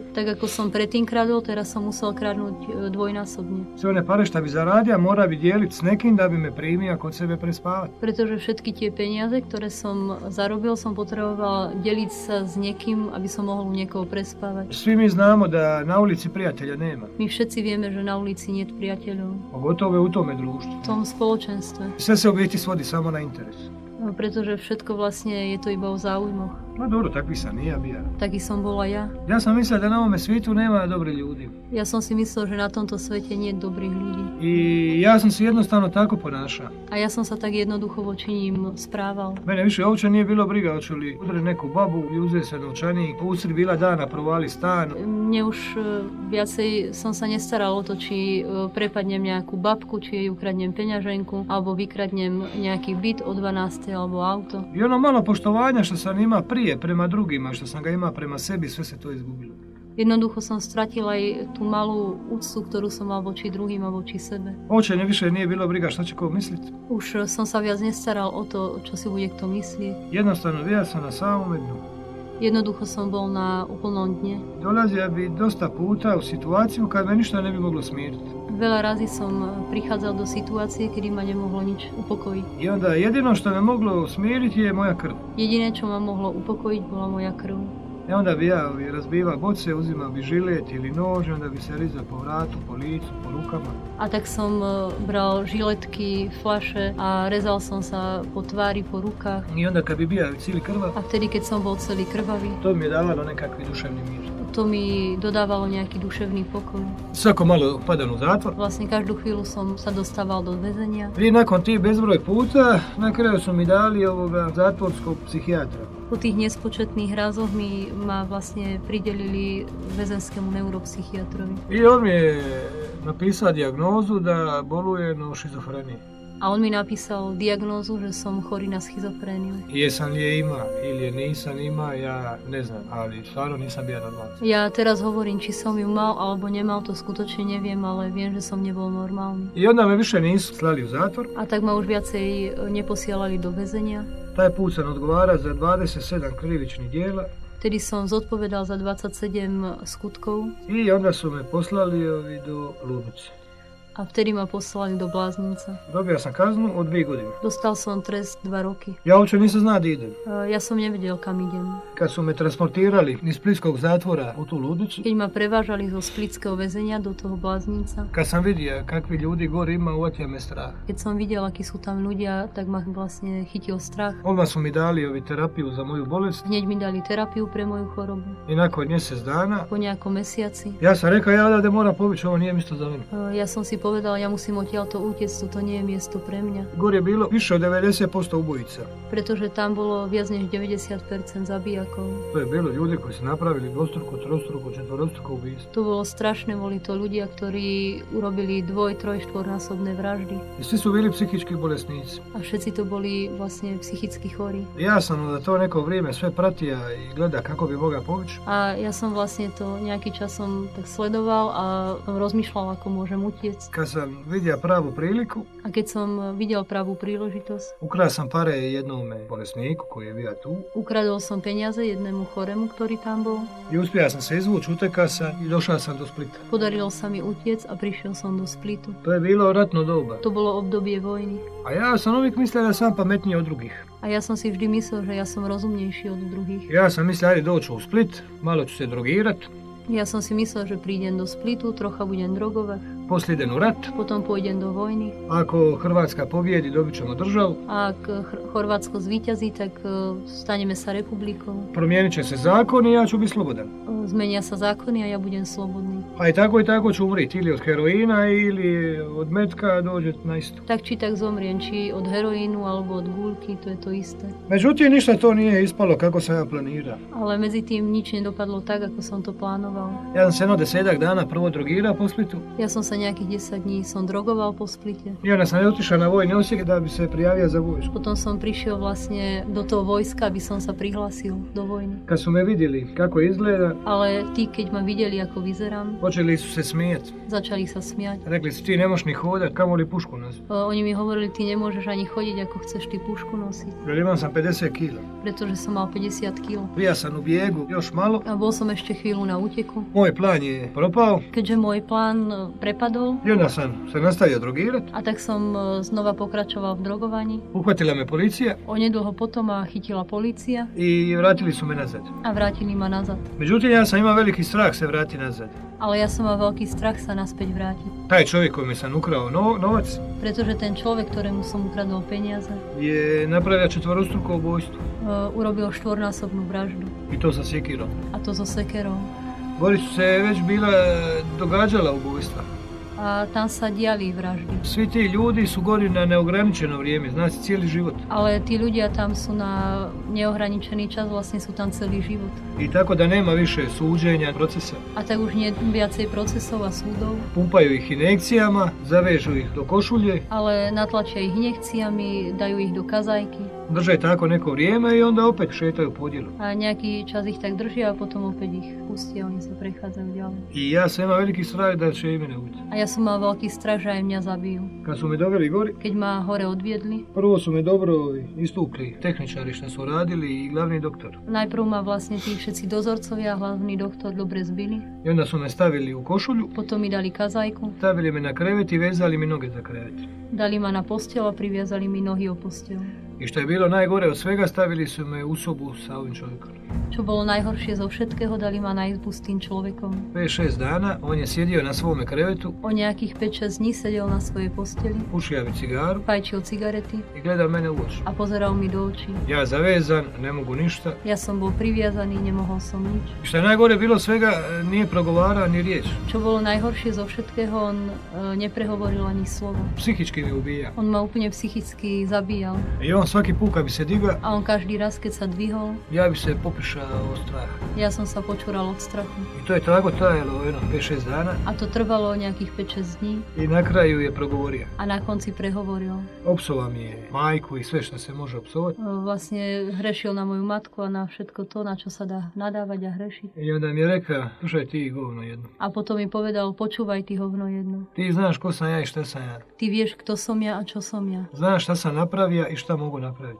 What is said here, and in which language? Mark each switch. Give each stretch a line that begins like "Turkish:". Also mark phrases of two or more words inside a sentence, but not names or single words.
Slovak: Tak ako som predtým kradol, teraz som musel kradnúť dvojnásobne.
Croatian: Sve one pare šta bi zaradio, mora bi dijelit s nekim da bi me primio kod sebe prespavati.
Slovak: Pretože všetky tie peniaze, ktoré som zarobil, som potreboval deliť sa s niekým, aby som mohol u niekoho prespávať.
Croatian: Svi mi znamo da na ulici prijatelja nema.
Slovak: My všetci vieme, že na ulici nie je priateľov.
Croatian: Pogotovo u tome društvu.
Slovak: V tom spoločenstve.
Croatian: Sve se u biti svodi samo na interes.
Slovak: Pretože všetko vlastne je to iba o záujmoch.
Croatian: No dobro, takvi sam i ja bija.
Slovak: Taký som bola ja.
Croatian: Ja sam mislio da na ovome svijetu nema dobri ljudi.
Slovak: Ja som si myslel, že na tomto svete nie je dobrých ľudí.
Croatian: I ja sam se jednostavno tako ponašao.
Slovak: A ja som sa tak jednoducho voči ním správal.
Croatian: Mene više uopće nije bilo briga hoću li udre neku babu i uze se novčanik, usred bila dana provali stan.
Slovak: Mne už viacej som sa nestaral o to, či prepadnem nejakú babku, či jej ukradnem peňaženku, alebo vykradnem nejaký byt o 12. alebo auto.
Croatian: I ono malo poštovanja što sam ima prije prema drugima, što sam ga ima prema sebi, sve se to izgubilo.
Slovak: Jednoducho som stratil aj tú malú úctu, ktorú som mal voči druhým a voči sebe.
Croatian: Uopće više nije bilo briga šta će ko mislit.
Slovak: Už som sa viac nestaral o to, čo si bude kto myslieť.
Croatian: Jednostavno ja sam na samome dnu.
Slovak: Jednoducho som bol na úplnom dne.
Croatian: Dolazio bi dosta puta u situaciju kad me ništa ne bi moglo smiriti.
Slovak: Veľa razy som prichádzal do situácie, kedy ma nemohlo nič upokojiť.
Croatian: I onda jedino što me moglo smiriti je moja krv.
Slovak: Jediné, čo ma mohlo upokojiť, bola moja krv.
Croatian: I onda bi ja razbivao boce, uzimao bi žilet ili nož, onda bi se rizao po vratu, po licu, po rukama.
Slovak: A tak som bral žiletky, fľaše a rezal som sa po tvári, po rukách.
Croatian: I onda kad bi bio cijeli krvav,
Slovak: A vtedy, keď som bol celý krvavý,
Croatian: to mi je davalo nekakvi duševni mir.
Slovak: to mi dodávalo nejaký duševný pokoj.
Croatian: Svako malo padam u zatvor.
Slovak: Vlastne každú chvíľu som sa dostával do väzenia.
Croatian: I nakon tih bezbroj puta, na kraju su mi dali ovoga zatvorskog psihijatra.
Slovak: Po tých nespočetných razoch ma vlastne pridelili väzenskému neuropsychiatrovi.
Croatian: I on mi je napisao dijagnozu da bolujem od šizofrenije.
Slovak: A on mi napísal diagnózu, že som chorý na schizofréniu.
Croatian: Jesam li je ima ili je nisam ima, ja ne znam, ali stvarno nisam bio normalan.
Slovak: Ja teraz hovorím, či som ju mal alebo nemal, to skutočne neviem, ale viem, že som nebol normálny.
Croatian: I onda me više nisu slali u zatvor.
Slovak: A tak ma už viacej neposielali do väzenia.
Croatian: Taj put sam odgovara za 27 krivičnih dijela.
Slovak: Vtedy som zodpovedal za 27 skutkov
Croatian: I onda su me poslali do ludnice.
Slovak: a vtedy ma poslali do Bláznica.
Croatian: Dobio sam kaznu od 2 godine.
Slovak: Dostal som trest 2 roky.
Croatian: Ja uopće nisam znao da idem.
Slovak: Ja som nevedel, kam idem.
Croatian: Kad su me transportirali iz splitskog zatvora u tu ludnicu,
Slovak: Keď ma prevážali zo splitského väzenia do toho Bláznica,
Croatian: kad sam vidio kakvi ljudi gore ima, uvatio me strah.
Slovak: keď som videl, akí sú tam ľudia, tak ma vlastne chytil strach.
Croatian: Odmah su mi dali terapiju za moju bolest
Slovak: Hneď mi dali terapiu pre moju chorobu.
Croatian: i nakon mjesec dana
Slovak: Po nejakom mesiaci
Croatian: ja sam rekao ja odavde moram pobjeći, ovo nije mjesto za mene.
Slovak: ja som si povedal, ja musím odtiaľto utiecť, to nie je miesto pre mňa.
Croatian: Gore je bilo više od 90% ubojica.
Slovak: Pretože tam bolo viac než 90% zabijakov.
Croatian: To je bilo ljudi koji su napravili dvostruko, trostruko, četvorostruko ubijstvo.
Slovak: To bolo strašné, boli to ľudia, ktorí urobili 2, 3, 4-násobné vraždy.
Croatian: I svi su bili psihički bolesnici.
Slovak: A všetci to boli vlastne psychicky chorí.
Croatian: Ja sam da to neko vrijeme sve pratio i gleda kako bi mogao povući.
Slovak: A ja som vlastne to nejaký čas som tak sledoval a rozmýšľal, ako môžem utiecť.
Croatian: kad sam vidio pravu priliku,
Slovak: A keď som videl pravú príležitosť,
Croatian: ukrao sam pare jednome bolesniku koji je bio tu
Slovak: ukradol som peniaze jednému choremu, ktorý tam bol.
Croatian: i uspio sam se izvući, utekao sam i došao sam do Splita.
Slovak: Podarilo sa mi utiec a prišiel som do Splitu.
Croatian: To je bilo ratno doba.
Slovak: To bolo obdobie vojny.
Croatian: A ja sam uvijek mislio da sam pametniji od drugih.
Slovak: A ja som si vždy myslel, že ja som rozumnejší od druhých.
Croatian: Ja sam mislio, ajde doću u Split, malo ću se drogirat,
Slovak: Ja som si myslel, že prídem do Splitu, trocha budem drogovať,
Croatian: poslije idem u rat.
Slovak: potom pôjdem do vojny.
Croatian: Ako Hrvatska pobjedi, dobit ćemo državu.
Slovak: A ak Chorvátsko zvíťazí, tak staneme sa republikou.
Croatian: Promijenit će se zakon i ja ću biti slobodan.
Slovak: Zmenia sa zákony a ja budem slobodný.
Croatian: A i tako ću umriti, ili od heroina ili od metka dođe na isto.
Slovak: Tak či tak zomriem, či od heroínu alebo od gúľky, to je to isté.
Croatian: Međutim, ništa to nije ispalo kako sam ja planirao.
Slovak: Ale medzi tým nič nedopadlo tak, ako som to plánoval.
Croatian: Ja sam se jedno 10 dana prvo drogirao po Splitu.
Slovak: Ja som sa nejakých 10 dní som drogoval po Splite.
Croatian: I onda sam otišao na vojni Osijek da bi se prijavio za vojsku.
Slovak: Potom som prišiel vlastne do toho vojska, aby som sa prihlásil do vojny.
Croatian: Kad su me vidjeli kako izgleda,
Slovak: Ale tí, keď ma videli, ako vyzerám,
Croatian: počeli su se smijati.
Slovak: začali sa smiať.
Croatian: Rekli su, ti ne možeš ni hodat, kamoli pušku nosiť.
Slovak: Oni mi hovorili, ty nemôžeš ani chodiť, ako chceš ty pušku nosiť.
Croatian: Jer imam sam 50 kila.
Slovak: Pretože som mal 50 kg.
Croatian: Bija sam u bijegu još malo.
Slovak: A bol som ešte chvíľu na úteku.
Croatian: Moj plan je propao.
Slovak: Keďže môj plán prepadol,
Croatian: I onda sam se nastavio drogirat.
Slovak: a tak som znova pokračoval v drogovaní.
Croatian: Uhvatila me policija
Slovak: Onedlho potom ma chytila polícia
Croatian: i vratili su me nazad.
Slovak: a vrátili ma nazad.
Croatian: Međutim, ja sam imao veliki strah se vrati nazad.
Slovak: Ale ja som mal veľký strach sa naspäť vrátiť.
Croatian: Taj čovjek kojemu sam ukrao novac
Slovak: Pretože ten človek, ktorému som ukradol peniaze,
Croatian: je napravio četvorostruko ubojstvo.
Slovak: urobil štvornásobnú vraždu.
Croatian: I to sa sjekirom.
Slovak: A to so sekerou.
Croatian: Gori su se već bila događala ubojstva.
Slovak: A tam sa diali vraždy.
Croatian: Svi ti ljudi su gori na neograničeno vrijeme, znači cijeli život.
Slovak: Ale tí ľudia tam sú na neohraničený čas, vlastne sú tam celý život.
Croatian: I tako da nema više suđenja, procesa.
Slovak: A tak už nie viacej procesov a súdov,
Croatian: Pumpaju ih injekcijama, zavežu ih do košulje,
Slovak: ale natlačia ich injekciami, dajú ich do kazajky
Croatian: drže tako neko vrijeme i onda opet šetaju po djelu.
Slovak: a nejaký čas ich tak držia a potom opäť ich pustia, oni sa prechádzajú ďalej.
Croatian: I ja sam imao veliki strah da će i mene ubiti.
Slovak: A ja som mal veľký strach, že aj mňa zabijú.
Croatian: Kad su me doveli gori,
Slovak: Keď ma hore odviedli,
Croatian: prvo su me dobro istukli tehničari što su radili i glavni doktor.
Slovak: najprv ma vlastne tí všetci dozorcovia, hlavný doktor dobre zbili,
Croatian: I onda su me stavili u košulju,
Slovak: potom mi dali kazajku,
Croatian: stavili me na krevet i vezali mi noge za krevet.
Slovak: dali ma na posteľ a priviazali mi nohy o posteľ.
Croatian: I što je bilo najgore od svega, stavili su me u sobu sa ovim čovjekom.
Slovak: Čo bolo najhoršie zo všetkého, dali ma na izbu s tým človekom.
Croatian: 5-6 dana on je sjedio na svome krevetu,
Slovak: O nejakých 5-6 dní sedel na svojej posteli,
Croatian: pušio mi cigaru
Slovak: fajčil cigarety
Croatian: i gledao mene u oči.
Slovak: a pozeral mi do očí.
Croatian: Ja zavezan, ne mogu ništa.
Slovak: Ja som bol priviazaný, nemohol som nič.
Croatian: I što je najgore bilo svega, nije progovarao ni riječ.
Slovak: Čo bolo najhoršie zo všetkého, on neprehovoril ani slovo.
Croatian: Psihički mi ubija.
Slovak: On ma úplne psychicky zabíjal.
Croatian: I on svaki put kad bi se diga,
Slovak: A on každý raz, keď sa dvihol,
Croatian: ja bi se popišao od straha.
Slovak: ja som sa počúral od strachu.
Croatian: I to je tako trajalo jedno 5-6 dana
Slovak: A to trvalo nejakých 5-6 dní
Croatian: i na kraju je progovorio.
Slovak: a na konci prehovoril.
Croatian: Opsovao mi je majku i sve što se može opsovati.
Slovak: Vlastne hrešil na moju matku a na všetko to, na čo sa dá nadávať a hrešiť.
Croatian: I onda mi je rekao, slušaj ti govno jedno.
Slovak: A potom mi povedal, počúvaj ty hovno jedno.
Croatian: Ti znaš ko sam ja i šta sam ja.
Slovak: Ty vieš, kto som ja a čo som ja.
Croatian: Znaš šta sam napravio i šta mogu napraviti.